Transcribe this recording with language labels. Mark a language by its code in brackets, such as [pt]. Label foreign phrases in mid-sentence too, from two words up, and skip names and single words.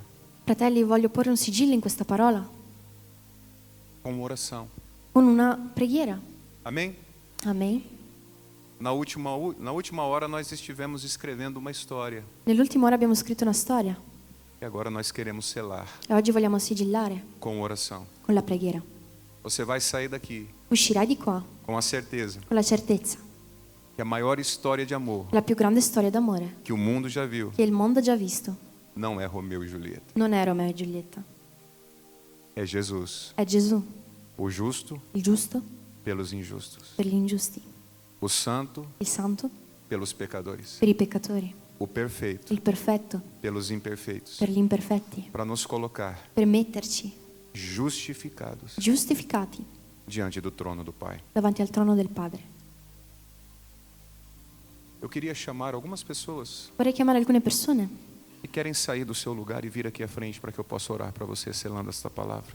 [it] Fratelli, voglio porre un sigillo in questa parola [pt] com uma oração. [it] con una preghiera. [pt] Amém? [it] Amen. [pt] Na última hora nós estivemos escrevendo uma história [it] Nell'ultima ora abbiamo scritto una storia [pt] e agora nós queremos selar [it] e oggi vogliamo sigillare [pt] com oração. [it] con la preghiera. [pt] Você vai sair daqui [it] Uscirai di qua [pt] com a certeza [it] con la certezza [pt] que a maior história de amor [it] che la più grande storia d'amore [pt] que o mundo já viu [it] che il mondo ha già visto [pt] não é Romeu e Julieta, [it] non è Romeo e Giulietta, [pt] é Jesus, [it] è Gesù, [pt] o justo [it] il giusto [pt] pelos injustos, [it] per gli ingiusti, [pt] o santo [it] il santo [pt] pelos pecadores, [it] per i peccatori, [pt] o perfeito [it] il perfetto [pt] pelos imperfeitos, [it] per gli imperfetti, [pt] para nos colocar [it] per metterci [pt] justificados [it] giustificati [pt] diante do trono do Pai. [it] davanti al trono del Padre. [pt] Eu queria chamar algumas pessoas [it] Vorrei chiamare alcune persone [pt] que querem sair do seu lugar e vir aqui à frente para que eu possa orar para você selando esta palavra.